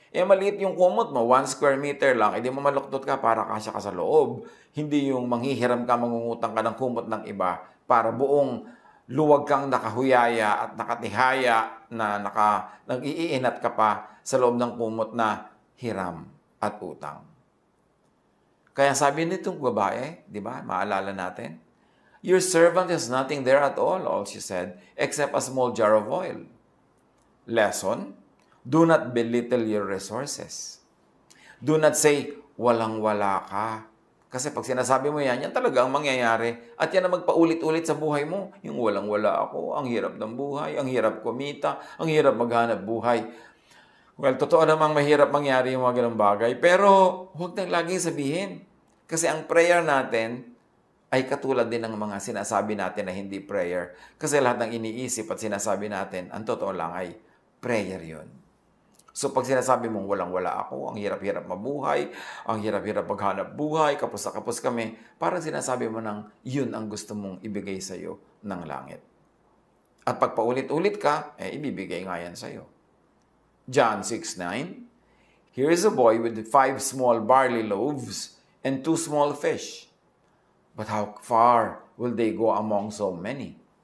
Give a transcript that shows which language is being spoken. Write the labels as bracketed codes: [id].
[tl] Maliit yung kumot mo, 1 square meter lang, edi mamaluktot ka para kasya ka sa loob. Hindi yung manghihiram ka, mangungutang ka ng kumot ng iba para buong luwag kang nakahuyaya at nakatihaya na nag-iinat ka pa sa loob ng kumot na hiram at utang. Kaya sabi nitong babae, di ba, maalala natin, [en] your servant has nothing there at all she said, except a small jar of oil. Lesson, do not belittle your resources. Do not say, [tl] walang-wala ka. Kasi pag sinasabi mo yan talaga ang mangyayari. At yan ang magpaulit-ulit sa buhay mo. Yung walang-wala ako, ang hirap ng buhay, ang hirap kumita, ang hirap maghanap buhay. Well, totoo namang mahirap mangyari yung mga ganung bagay. Pero huwag nang laging sabihin. Kasi ang prayer natin ay katulad din ng mga sinasabi natin na hindi prayer. Kasi lahat ng iniisip at sinasabi natin, ang totoo lang ay prayer yun. So pag sinasabi mong walang-wala ako, ang hirap-hirap mabuhay, ang hirap-hirap maghanap buhay, kapos na kapos kami, parang sinasabi mo nang yun ang gusto mong ibigay sa'yo ng langit. At pag paulit-ulit ka, ibibigay nga yan sa'yo. [en] John 6:9, here is a boy with 5 small barley loaves and 2 small fish. But how far will they go among so many?